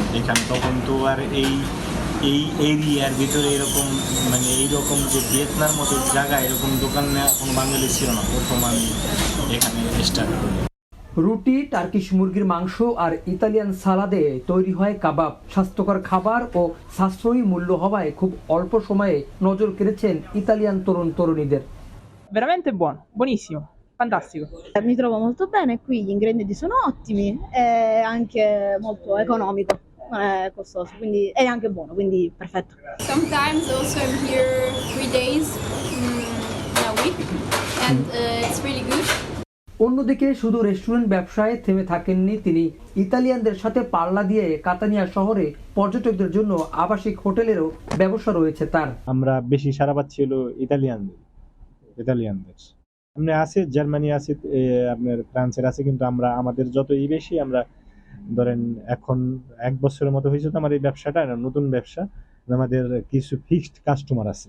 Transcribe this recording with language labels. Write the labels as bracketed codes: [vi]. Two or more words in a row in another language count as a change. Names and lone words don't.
[bn] এখানে তখন তো আর এই এই এরিয়ার ভিতরে এরকম মানে এইরকম যে ভিয়েতনার মতো জায়গা এরকম দোকান নেওয়া কোনো বাঙালি ছিল না, প্রথম আমি এখানে স্টার্ট করি। রুটি, টার্কিশ মুরগির মাংস আর ইতালিয়ান সালাদে তৈরি হয় কাবাব। স্বাস্থ্যকর খাবার ও সাশ্রয়ী মূল্য হওয়ায় খুব অল্প সময়ে নজর কেড়েছেন ইতালিয়ান তরুণ তরুণীদের। [it] Veramente buono, buonissimo, fantastico. Mi trovo molto bene qui, gli ingredienti sono ottimi, è anche molto economico, non è costoso, quindi è anche buono, quindi perfetto. [en] Sometimes also I'm here 3 days in a week and it's really good. [bn] অন্যদিকে শুধু রেস্টুরেন্ট ব্যবসায় থেমে থাকেননি তিনি। ইতালিয়ানদের সাথে পাল্লা দিয়ে কাতানিয়া শহরে পর্যটকদের জন্য আবাসিক হোটেলেরও ব্যবসা রয়েছে তার। আমরা বেশি সারা পাচ্ছি হলো ইতালিয়ানদের। এমনি আছে জার্মানি আছে, আপনার ফ্রান্সের আছে, কিন্তু আমরা আমাদের যতই বেশি আমরা ধরেন এখন 1 বছরের মতো হয়েছে তো আমার এই ব্যবসাটা, নতুন ব্যবসা, আমাদের কিছু [en] fixed customer [bn] আছে।